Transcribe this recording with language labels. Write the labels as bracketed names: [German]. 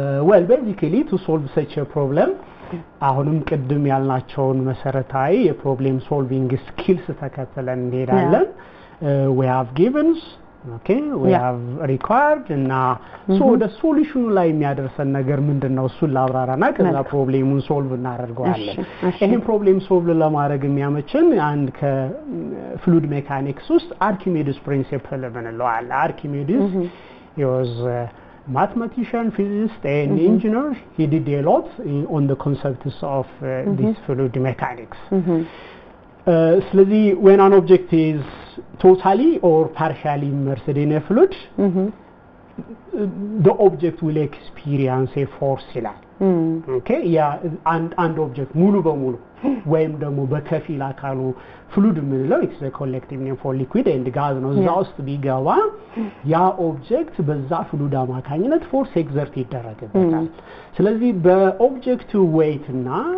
[English] well basically to solve such a problem [Amharic] አሁንም ቅድም ያልናቸውን መሰረታዊ የፕሮብሌም ሶልቪንግ ስኪልስ ተከትለን እንሄዳለን። [English] we have givens, okay, we have required እና so the solution [Amharic] ላይ የሚያደርሰን ነገር ምንድነው? እሱን ላብራራና ከዛ ፕሮብሌሙን ሶልቭ እናደርገዋለን። ይሄን ፕሮብሌም ሶልቭ ለማድረግ የሚያመችን አንድ ከፍሉድ ሜካኒክስ ውስጥ አርኪሜዲስ ፕሪንሲፕል ምንለው አለ። አርኪሜዲስ [English] he was mathematician, physicist and engineer. He did a lot on the concepts of this fluid mechanics. [Amharic] ስለዚህ [English] when an object is totally or partially immersed in a fluid, the object will experience a force [Amharic] ይላል። okay ያ አንድ ኦብጀክት ሙሉ በሙሉ ወይም ደግሞ በከፊል አካሉ ፍሉድ ምንለው [English] it's a collective name for liquid and gas [Amharic] ነው። እዛ ውስጥ ቢገባ ያ ኦብጀክት በዛ ፍሉድ አማካኝነት ፎርስ ኤግዘርት ይደረግበታል። ስለዚህ በኦብጀክቱ ዌይት እና